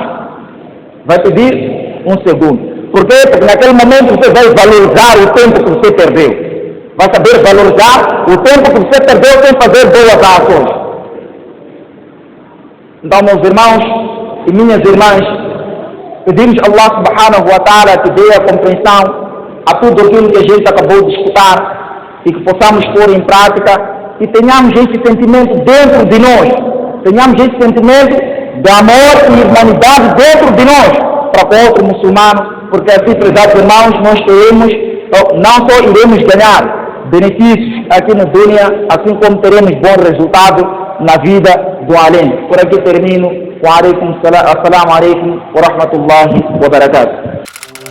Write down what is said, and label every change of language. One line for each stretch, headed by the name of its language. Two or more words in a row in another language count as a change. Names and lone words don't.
Portuguese: Vai pedir 1 segundo. Por quê? Porque naquele momento você vai valorizar o tempo que você perdeu. Vai saber valorizar o tempo que você perdeu sem fazer boas ações. Então, meus irmãos e minhas irmãs, pedimos a
Arabic: الله سبحانه وتعالى
Portuguese: que dê a compreensão a tudo aquilo que a gente acabou de escutar e que possamos pôr em prática e tenhamos esse sentimento dentro de nós. Tenhamos esse sentimento de amor e humanidade dentro de nós para com outro muçulmano, porque assim, prezados irmãos, nós teremos, não só iremos ganhar benefícios aqui na dunya, assim como teremos bom resultado na vida do além. Por aqui termino.
Arabic: وعليكم السلام عليكم ورحمة الله وبركاته.